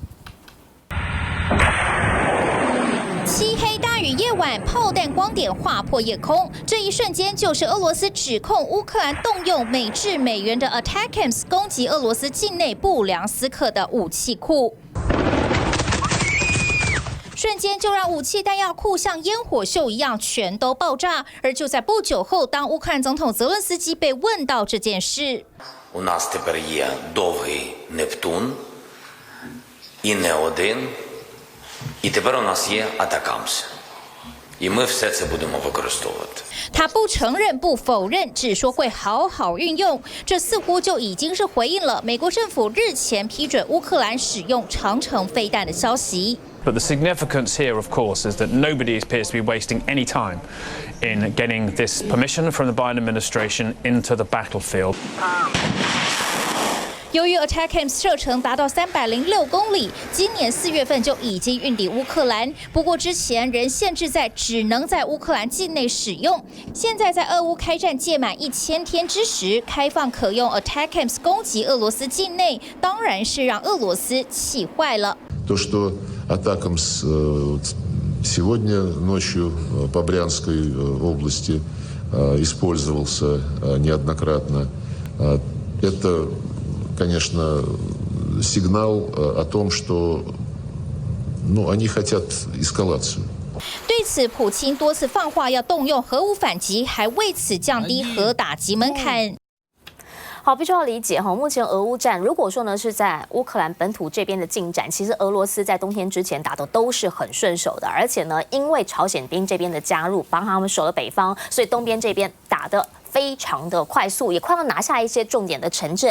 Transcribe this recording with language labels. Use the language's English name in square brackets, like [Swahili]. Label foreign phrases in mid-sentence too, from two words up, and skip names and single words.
[Chinese] 漆黑大雨夜晚，炮弹光点划破夜空，这一瞬间就是俄罗斯指控乌克兰动用美制美元的 ATACMS 攻击俄罗斯境内不良私客的武器库。瞬间就让武器弹药库像烟火秀一样全都爆炸。而就在不久后，当乌克兰总统泽伦斯基被问到这件事， [Ukrainian] У нас тепер є довгий Нептун і не один, і тепер у нас є Атакамс. І ми все це будемо використовувати. [Chinese] 他不承认、不否认，只说会好好运用。这似乎就已经是回应了美国政府日前批准乌克兰使用长程飞弹的消息。 [English] But the significance here, of course, is that nobody appears to be wasting any time in getting this permission from the Biden administration into the battlefield. [Chinese] 由于 ATACMS 射程达到306公里，今年4月份就已经运抵乌克兰。不过之前仍限制在只能在乌克兰境内使用。现在在俄乌开战届满1000天之时，开放可用 ATACMS 攻击俄罗斯境内，当然是让俄罗斯气坏了。 [Russian] То, что Атакамс сегодня ночью по Брянской области использовался неоднократно, это, конечно, сигнал о том, что они хотят эскалацию. [Chinese] 对此，普京多次放话要动用核武反击，还为此降低核打击门槛。好，必须要理解目前俄乌战如果说呢是在乌克兰本土这边的进展，其实俄罗斯在冬天之前打的都是很顺手的，而且呢，因为朝鲜兵这边的加入，帮他们守了北方，所以东边这边打的非常的快速，也快要拿下一些重点的城镇。